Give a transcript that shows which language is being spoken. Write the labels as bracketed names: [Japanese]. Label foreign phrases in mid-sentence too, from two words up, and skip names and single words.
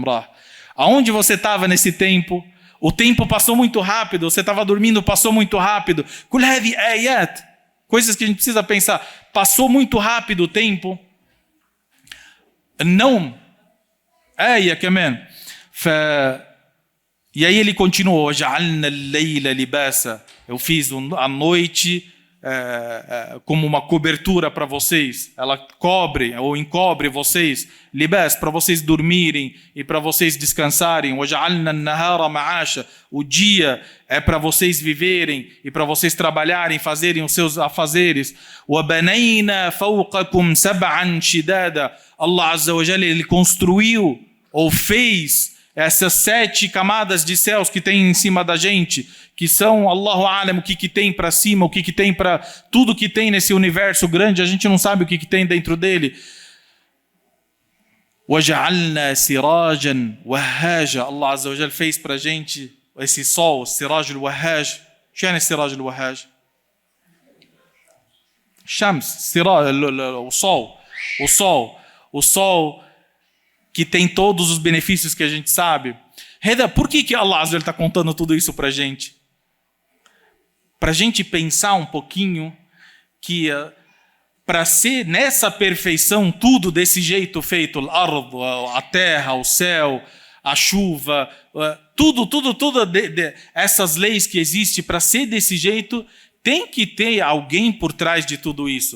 [Portuguese] Aonde você estava nesse tempo? O tempo passou muito rápido, você estava dormindo, passou muito rápido. [Arabic] كل هذي آيات, [Portuguese] coisas que a gente precisa pensar. Passou muito rápido o tempo. Não. كمان. E aí ele continuou, [Arabic] جَعَلْنَا اللَّيْلَ لِبَاسًا, [Portuguese] eu fiz a noite como uma cobertura para vocês, ela cobre ou encobre vocês, libas, para vocês dormirem e para vocês descansarem. [Arabic] وَجَعَلْنَا النَّهَارَ مَعَاشًا, [Portuguese] o dia é para vocês viverem e para vocês trabalharem, fazerem os seus afazeres. [Arabic] وَبَنَيْنَا فَوْقَكُمْ سَبْعًا شِدَادًا, الله عز وجل, [Portuguese] ele construiu ou fez essas 7 camadas de céus que tem em cima da gente, que são, [Arabic] الله أعلم, [Portuguese] o que tem para cima, o que tem para tudo que tem nesse universo grande, a gente não sabe o que tem dentro dele. [Arabic] وَجَعَلْنَا سِرَاجًا وَهَّاجًا, الله عز وجل [Portuguese] fez para a gente esse sol, [Arabic] سراج الوهاج. [Portuguese] O que é [Arabic] سراج الوهاج? شمس، سراج, [Portuguese] o sol que tem todos os benefícios que a gente sabe. Por que Allah está contando tudo isso para a gente? Para a gente pensar um pouquinho que para ser nessa perfeição, tudo desse jeito feito, a terra, o céu, a chuva, tudo essas leis que existem, para ser desse jeito, tem que ter alguém por trás de tudo isso.